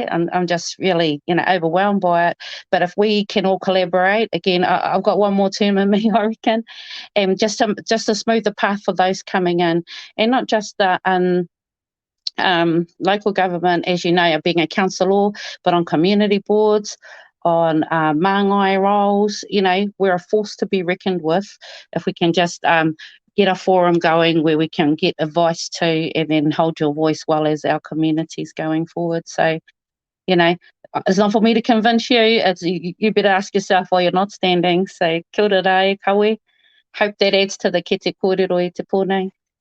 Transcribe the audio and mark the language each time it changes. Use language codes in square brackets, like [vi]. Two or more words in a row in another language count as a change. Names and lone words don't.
[en] I'm just really, overwhelmed by it. But if we can all collaborate, again, I've got one more term in me, I reckon, and just to smooth the path for those coming in, and not just the local government, as you know, being a councillor, but on community boards, on māngai roles, we're a force to be reckoned with if we can just get a forum going where we can get advice to and then hold your voice well as our communities going forward. So, it's not for me to convince you. It's you better ask yourself why you're not standing. So, [mi] kia ora rā, kawe. [en] Hope that adds to the [mi] kete kōrero i te pōnei.